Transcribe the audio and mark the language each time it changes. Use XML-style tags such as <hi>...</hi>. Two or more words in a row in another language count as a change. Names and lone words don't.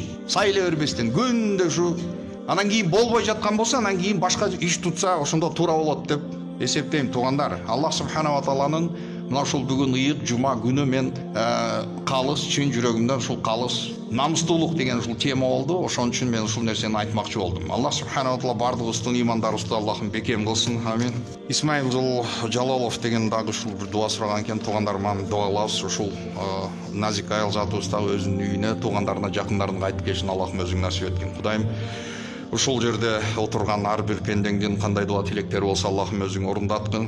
<ky>Сайлай бербестен күндө ушу анан кийин болбой жаткан болсо, анан кийин башка иш тутса ошондо туура болот деп эсептейм туугандар. Аллах</ky> <ar>سبحانه وتعالى</ar> <ky>мына ушул бүгүн ыйык жума күнү мен калыс чын жүрөгүмдөн ушул калыс намыстуулук деген ушул тема болду. Ошон үчүн мен ушул нерсени айтмакчы болдум. Аллах</ky> <ar>سبحانه وتعالى</ar> <ky>бардыгыбыздын имандарыбызды Аллахым бекем кылсын. Амин. Исмаил Жалалов деген дагы ушул бир дуа сураган экен. Туугандар маны дуалабыз. Ушул назик аял затыбыз дагы өзүнүн үйүнө туугандарына, жакындарына кайтып келишин Аллахым өзүң насип эткин. Кудайым ушул жерде отурган ар бир пендеңдин кандай дуа тилектери болсо Аллахым өзүң орундаткын.</ky>